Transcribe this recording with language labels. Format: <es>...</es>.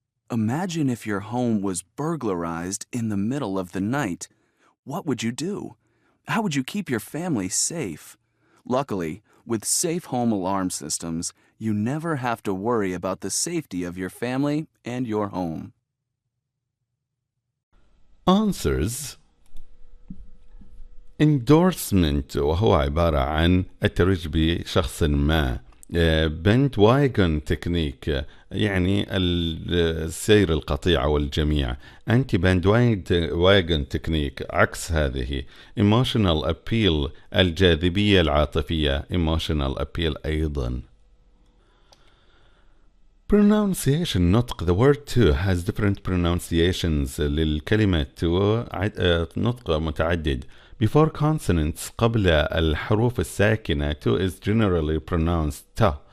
<en>Imagine if your home was burglarized in the middle of the night. What would you do? How would you keep your family safe? Luckily, with safe home alarm systems, you never have to worry about the safety of your family and your home. Answers.</en> <ar>Endorsement وهو عبارة عن الترويج بشخص ما. Bandwagon Technique يعني السير القطيع أو الجميع.</ar> <en>Anti-Bandwagon Technique</en> <ar>عكس هذه.</ar> <en>Emotional Appeal</en> <ar>الجاذبية العاطفية.</ar> <en>Emotional Appeal أيضا. Pronunciation نطق. The word to has different pronunciations.</en> <ar>للكلمة to نطق متعدد.</ar> <en>Before consonants</en> <ar>قبل الحروف الساكنة</ar> <en>to is generally pronounced ta.</en>